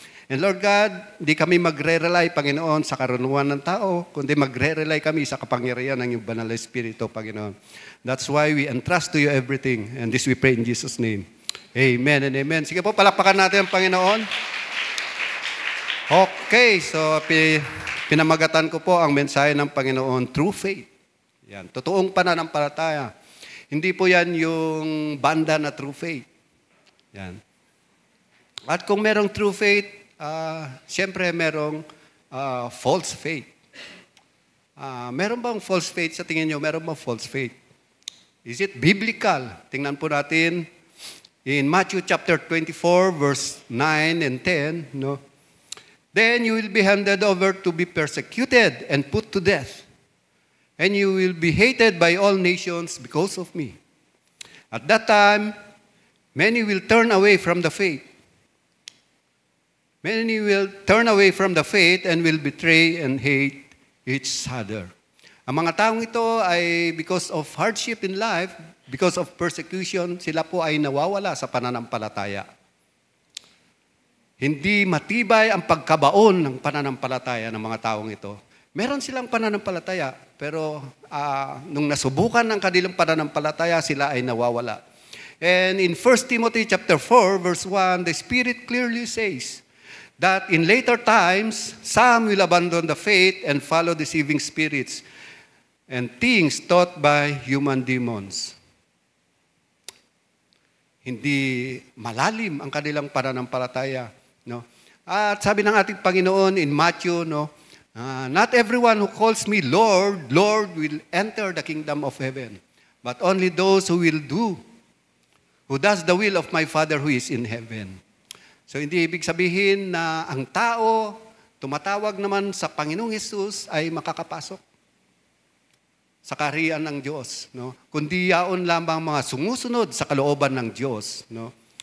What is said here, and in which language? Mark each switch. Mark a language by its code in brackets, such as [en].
[tl] And Lord God, di kami magre-rely, Panginoon, sa karunungan ng tao, kundi magre-rely kami sa kapangyarihan ng iyong banal na Espiritu, Panginoon. [en] That's why we entrust to you everything. And this we pray in Jesus' name. Amen and amen. [tl] Sige po, palakpakan natin ang Panginoon. Okay, so pinamagatan ko po ang mensahe ng Panginoon, true faith. Yan, totoong pananampalataya. Hindi po yan yung banda na true faith. Yan. At kung merong true faith, siyempre merong false faith. Meron bang false faith? Sa tingin nyo, meron bang false faith? [en] Is it biblical? [tl] Tingnan po natin [en] in Matthew chapter 24, verse 9 and 10. No? Then you will be handed over to be persecuted and put to death. And you will be hated by all nations because of me. At that time, many will turn away from the faith. Many will turn away from the faith and will betray and hate each other. [tl] Ang mga taong ito ay [en] because of hardship in life, because of persecution, [tl] sila po ay nawawala sa pananampalataya. Hindi matibay ang pagkabaon ng pananampalataya ng mga taong ito. Meron silang pananampalataya, pero nung nasubukan ng kanilang pananampalataya, sila ay nawawala. [en] And in 1 Timothy chapter 4, verse 1, the Spirit clearly says that in later times, some will abandon the faith and follow deceiving spirits and things taught by human demons. [tl] Hindi malalim ang kanilang pananampalataya. No? At sabi ng ating Panginoon [en] in Matthew, no, not everyone who calls me Lord, Lord will enter the kingdom of heaven, but only those who does the will of my Father who is in heaven. [tl] So hindi ibig sabihin na ang tao tumatawag naman sa Panginoong Hesus ay makakapasok sa kaharian ng Diyos, no? Kundi yaon lamang mga sumusunod sa kalooban ng Diyos, no?